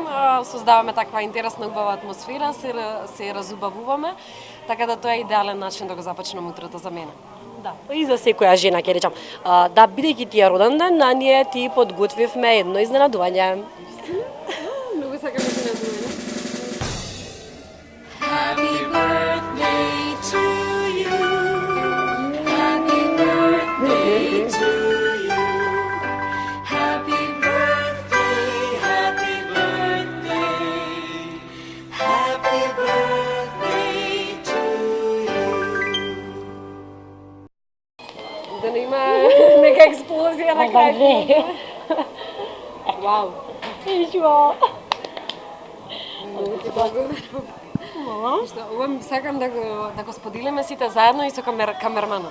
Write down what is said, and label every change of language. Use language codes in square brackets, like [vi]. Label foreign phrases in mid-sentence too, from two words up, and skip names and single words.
[mk] Создаваме таква интересна убава атмосфера, се разубавуваме, така да тоа е идеален начин да го започнем утрото за мене. Да, и за секоја жена ќе речам. Да, бидејќи ти е роден ден, ние ти подготвивме едно изненадување. Многу сакам изненадување. [en] Happy birthday to you. Happy birthday to you. Happy birthday, happy birthday. Happy birthday to you. [mk] Да не има нека експлозија на крај. Вау. Ишо. Многу ти благодарам. Што, ова сакам да го споделиме сите заедно и со камерманот.